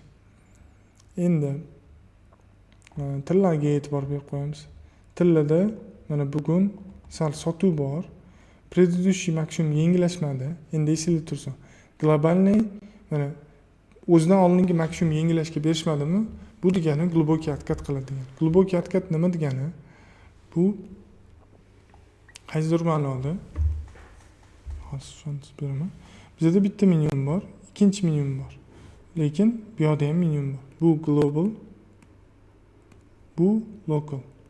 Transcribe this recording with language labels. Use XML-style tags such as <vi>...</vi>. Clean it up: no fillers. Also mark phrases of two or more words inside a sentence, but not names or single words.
<uz>Endi tillarga e'tibor berib qo'yamiz. Tillarda mana bugun sal sotuv bor. Предыдущий maksimum yengillashmadi. Endi esingizda tursin. Globalniy mana o'zidan oldingi maksimum yengillashga berishmadimi? Bu degani</uz> <ru>глубокий откат</ru> <uz>qiladi degani.</uz> <ru>Глубокий откат</ru> <uz>nima degani? Bu qaysidir ma'noda hozir tushuntirib beraman. Bizda bitta minimum bor, ikkinchi minimum bor. Lekin bu yerda ham minimum bor. Bu global, bu local.</uz>